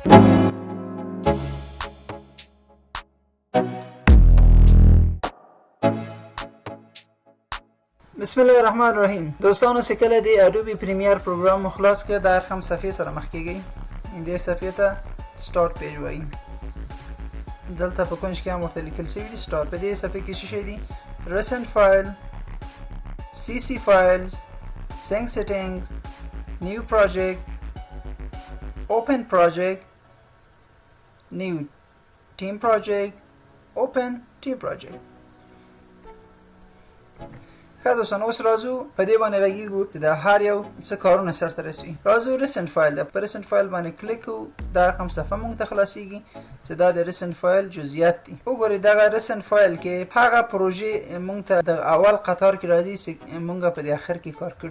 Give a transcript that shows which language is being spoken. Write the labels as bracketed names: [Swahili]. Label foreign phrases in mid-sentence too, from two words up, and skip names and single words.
[Arabic] بسم الله الرحمن الرحیم. [Pashto] دوستانو چې کله د اډوبي پریمیر پروګرام مو خلاص کړ د هر هم صفحې سره مخ کیږئ. دې صفحې ته [English] start page [Pashto] وایي. دلته په کونج کې هم ورته لیکل شوي دي سټارټ. په دې صفحې کې څه شی دي؟ [English] recent file, cc files, sync settings, new project, open project, new team project, open team project. [Pashto] ښه دوستانو اوس راځو په دې باندې غږیږو چې د هر یو څه کارونه سرته رسوي. راځو [English] recent file [Pashto] ده. په [English] recent file [Pashto] باندې کلیک کوو دا رقم صفحه موږ ته خلاصیږي چې دا د [English] recent file [Pashto] جزئیات دي. وګورئ دغه [English] recent file [Pashto] کې هغه پروژې موږ ته د اول قطار کې راځي چې موږ په د اخر کې کار کړي.